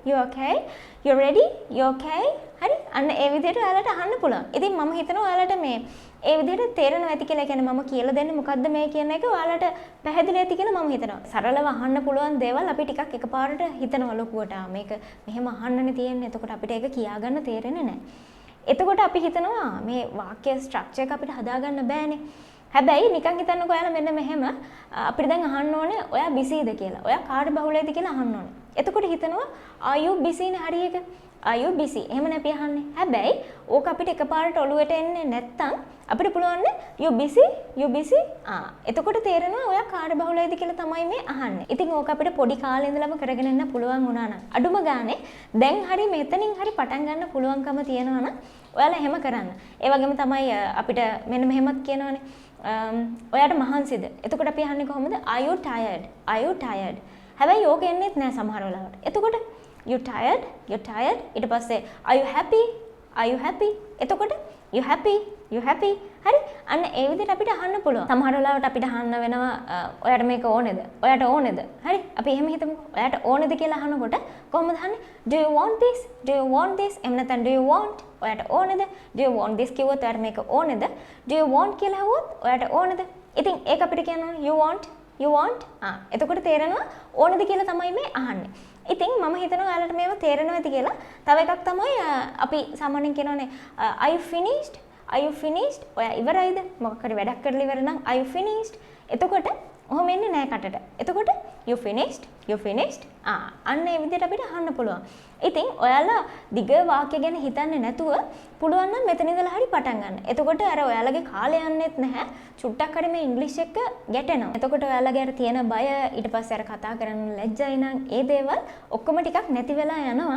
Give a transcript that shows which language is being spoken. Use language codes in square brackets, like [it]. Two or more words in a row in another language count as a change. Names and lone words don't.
[en] you ready? [si] හරි අන්න ඒ විදිහට ඔයාලට අහන්න පුළුවන්. ඉතින් මම හිතනවා ඔයාලට මේ ඒ විදිහට තේරෙනවා ඇති කියලා. කියන්නේ මම කියලා දෙන්නේ මොකද්ද මේ කියන එක ඔයාලට පැහැදිලි ඇති කියලා මම හිතනවා. සරලව අහන්න පුළුවන් දේවල් අපි ටිකක් එකපාරට හිතනවා ලොකුවට. මේක මෙහෙම අහන්නනේ තියෙන්නේ. එතකොට අපිට ඒක කියාගන්න තේරෙන්නේ නැහැ. එතකොට අපි හිතනවා මේ වාක්‍ය ස්ට්‍රක්චර් එක අපිට හදාගන්න බෑනේ. හැබැයි නිකන් හිතන්නකෝ ඔයාලා මෙන්න මෙහෙම අපිට දැන් අහන්න ඕනේ ඔයා බිසීද කියලා. ඔයා කාර්ය බහුලයිද කියලා අහන්න ඕනේ. එතකොට හිතනවා [en] are you busy [si] නේ හරි එක. [en] are you busy? [si] එහෙමනේ අපි අහන්නේ. හැබැයි ඕක අපිට එකපාරට ඔළුවට එන්නේ නැත්තම් අපිට පුළුවන් [en] you busy? [si] එතකොට තේරෙනවා ඔයා කාර්ය බහුලයිද කියලා තමයි මේ අහන්නේ. ඉතින් ඕක අපිට පොඩි කාලේ ඉඳලම කරගෙන යන්න පුළුවන් වුණා නම් අඩුම ගානේ දැන් හරි මෙතනින් හරි පටන් ගන්න පුළුවන්කම තියෙනවා නම් ඔයාලා එහෙම කරන්න. ඒ වගේම තමයි අපිට මෙන්න මෙහෙමත් කියනවනේ ඔයාට මහන්සිද? එතකොට අපි අහන්නේ කොහොමද? [en] Are you tired? [si] හැබැයි ඕක එන්නේත් නෑ සමහර වෙලාවට. [en] එතකොට you tired? [si] ඊට පස්සේ [en] are you happy? එතකොට you happy? [si] හරි අන්න ඒ විදිහට අපිට අහන්න පුළුවන්. සමහර වෙලාවට අපිට අහන්න වෙනවා ඔයාට මේක ඕනේද? හරි අපි එහෙම හිතමුකෝ. ඔයාට ඕනේද කියලා අහනකොට කොහොමද අහන්නේ? [en] Do you want this? [si] එහෙම නැත්නම් [en] do you want? [si] ඔයාට ඕනේද? [en] Do you want this [si] කිව්වොත් ඔයාට මේක ඕනේද? [en] Do you want [si] කියලා අහුවොත් ඔයාට ඕනේද? ඉතින් ඒක අපිට කියනවා [en] you want? [si] එතකොට තේරෙනවා ඕනේද කියලා තමයි මේ අහන්නේ. ඉතින් මම හිතනවා ඔයාලට මේව තේරෙනවා ඇති කියලා. තව එකක් තමයි අපි සාමාන්‍යයෙන් කියනෝනේ [en] are you finished? [si] ඔයා ඉවරයිද? මොකක් හරි වැඩක් කරලා ඉවර නම් [en] are you finished? [si] එතකොට ඔහොම එන්නේ නැහැ කටට. [en] එතකොට you finished? [si] අන්න ඒ විදිහට අපිට අහන්න පුළුවන්. ඉතින් ඔයාලා දිග වාක්‍ය ගැන හිතන්නේ නැතුව පුළුවන් නම් මෙතන ඉඳලා හරි පටන් ගන්න. එතකොට අර ඔයාලගේ කාලය යන්නේත් නැහැ. චුට්ටක් හරි මේ ඉංග්‍රීසි එක ගැටෙනවා. එතකොට ඔයාලගේ අර තියෙන බය ඊට පස්සේ අර කතා කරන්න ලැජ්ජයි නම් ඒ දේවල් ඔක්කොම ටිකක් නැති වෙලා යනවා.